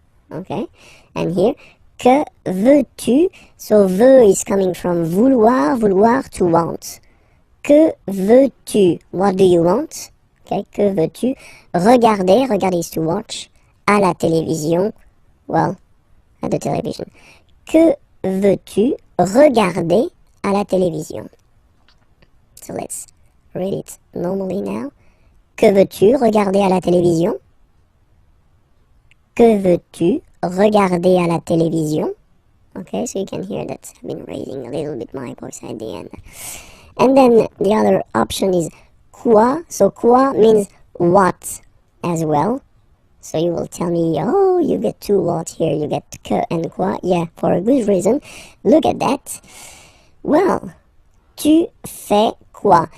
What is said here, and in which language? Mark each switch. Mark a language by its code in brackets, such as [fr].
[en] Okay, and here, [fr] que veux-tu? [en] So veux is coming from vouloir, vouloir to want. [fr] Que veux-tu? [en] What do you want? Okay, [fr] que veux-tu? [en] Regarder, regarder is to watch. [fr] À la télévision, [en] well, at the television. [fr] Que veux-tu regarder à la télévision? [en] So let's read it normally now. [fr] Que veux-tu regarder à la télévision? Que veux-tu regarder à la télévision? [en] Okay, so you can hear that I've been raising a little bit my voice at the end. And then the other option is quoi. So quoi means what as well. So you will tell me, oh, you get two what here, you get que and quoi. Yeah, for a good reason. Look at that. Well, [fr] tu fais quoi?